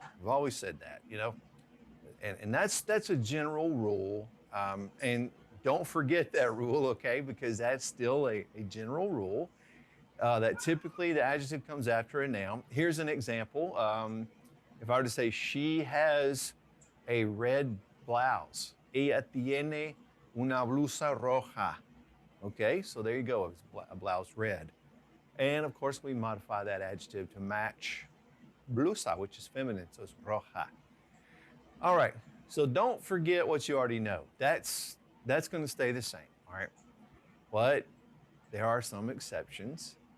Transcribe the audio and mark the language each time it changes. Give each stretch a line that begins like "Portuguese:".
English: We've always said that, you know, and that's a general rule. And don't forget that rule, okay? Because that's still a general rule that typically the adjective comes after a noun. Here's an example. If I were to say, she has a red blouse.
Spanish: Ella tiene una blusa roja.
English: Okay, so there you go, it's a blouse red. And of course, we modify that adjective to match blusa, which is feminine, so it's roja. All right, so don't forget what you already know. That's going to stay the same, all right? But there are some exceptions.